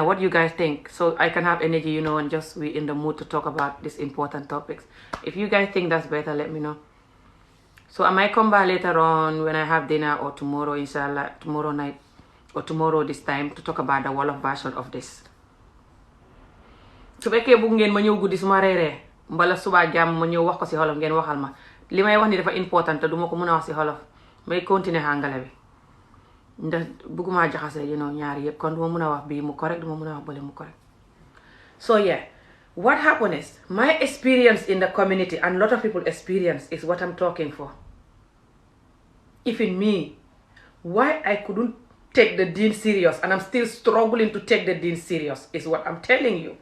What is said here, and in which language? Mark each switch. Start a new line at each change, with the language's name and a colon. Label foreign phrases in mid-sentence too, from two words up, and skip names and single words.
English: What do you guys think? So I can have energy, and just be in the mood to talk about these important topics. If you guys think that's better, let me know. So I might come back later on when I have dinner, or tomorrow, inshallah, tomorrow night or tomorrow this time, to talk about the Wolof version of this.
Wolof: Su fekkee bëgg ngeen ma ñëw guddi su ma reeree mbala suba jàmm ma ñëw wax ko si xolof ngeen waxal ma li may wax ni dafa important te duma ko mën a wax si xolof may continuer àngale bi ndax bëgguma jaxase ñaari yëpp kon duma mën a wax bii mu correct duma mën a wax bële mu correct.
English: So yeah, what happened is my experience in the community, and a lot of people experience, is what I'm talking for. Even me, why I couldn't take the deen serious, and I'm still struggling to take the deen serious, is what I'm telling you.